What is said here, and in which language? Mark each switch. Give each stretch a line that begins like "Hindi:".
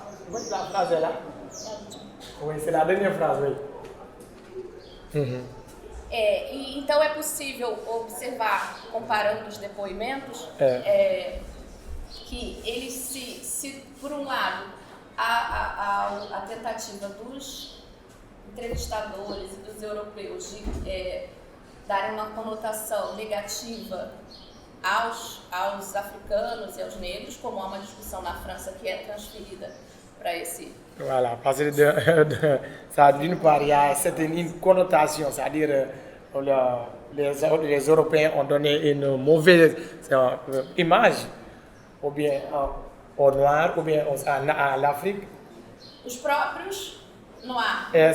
French: Oui, la phrase est là. Oui, c'est la dernière phrase, oui.
Portuguese: Então é possível observar, comparando os depoimentos, que eles se por um lado, a tentativa dos entrevistadores e dos europeus de darem uma conotação negativa aos africanos e aos negros, como há uma discussão na França que é transferida para esse...
French: Voilà, parce que ça, d'une part, il y a une connotation, c'est-à-dire les Européens ont donné une mauvaise image, ou bien au noir, ou bien à l'Afrique.
Portuguese: Os próprios noirs,